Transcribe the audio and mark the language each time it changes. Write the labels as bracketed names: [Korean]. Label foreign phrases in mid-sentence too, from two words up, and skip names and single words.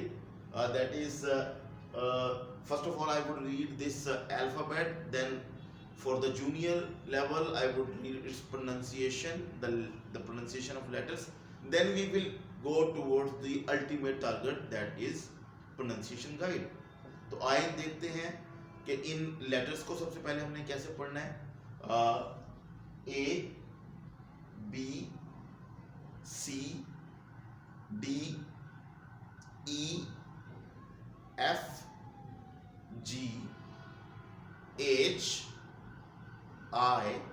[English] That is, first of all, I would read this alphabet. Then, for the junior level, I would read its pronunciation, the pronunciation of letters. Then we will go towards the ultimate target, that is pronunciation guide. [Hindi] तो आइए देखते हैं कि इन लेटर्स को सबसे पहले हमने कैसे पढ़ना है. [English] A, B, C, D, E, F, G, H, I,